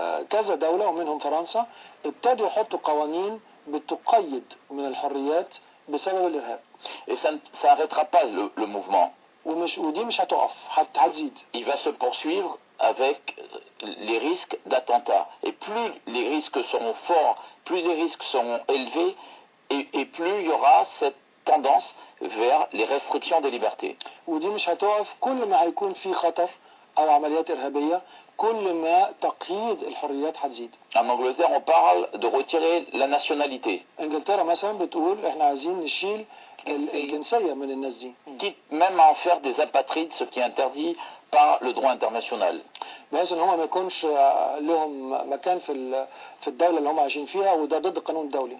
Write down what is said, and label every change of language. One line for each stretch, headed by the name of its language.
Arabic: كذا دولة ومنهم فرنسا ابتدوا يحطوا قوانين بتقيد من الحريات بسبب الإرهاب.
French: Et ça n'arrêtera pas le mouvement.
Arabic: ودي مش هتقف، هتزيد.
French: Il va se poursuivre avec les risques d'attentats. Et plus les risques seront forts, plus les risques seront élevés, et plus il y aura cette tendance vers les restrictions des libertés.
Arabic: ودي مش هتقف، كل ما هيكون في خطر أو عمليات إرهابية كل ما تقييد الحريات هتزيد.
French: En Angleterre, on parle de retirer la nationalité.
Arabic: إنجلترا مثلا بتقول إحنا عايزين نشيل الجنسية من الناس دي.
French: Quitte même à en faire des apatrides, ce qui est interdit par le droit international.
Arabic: بحيث ان هم ما يكونش لهم مكان في الدوله اللي هم عايشين فيها، وده ضد القانون الدولي.